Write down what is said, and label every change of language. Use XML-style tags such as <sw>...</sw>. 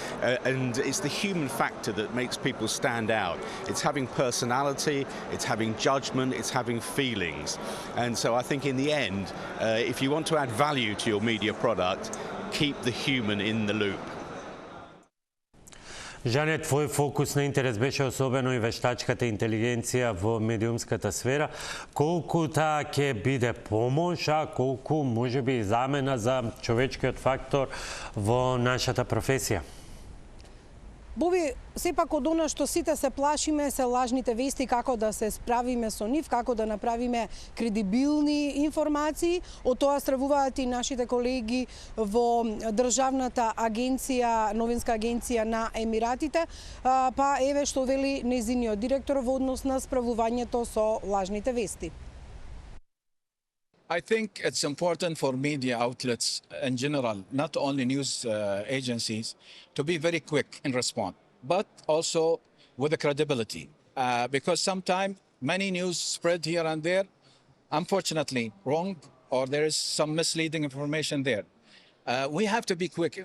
<en>And it's the human factor that makes people stand out. It's having personality, it's having judgment, it's having feelings. And so I think in the end, if you want to add value to your media product, keep the human in the loop.</en> <mk>Жане, твој фокус на интерес беше особено и вештачката интелигенција во медиумската сфера. Колку таа ќе биде помош, а колку можеби и замена за човечкиот фактор во нашата професија? Боби, сепак од она што сите се плашиме се лажните вести, како да се справиме со нив, како да направиме кредибилни информации. Од тоа стравуваат и нашите колеги во државната агенција, новинска агенција на Емиратите, па еве што вели нејзиниот директор во однос на справувањето со лажните вести.</mk> <en>I think it's important for media outlets in general, not only news agencies, to be very quick in response, but also with the credibility. Because sometimes many news spread here and there, unfortunately wrong, or there is some misleading information there. We have to be quick.</en>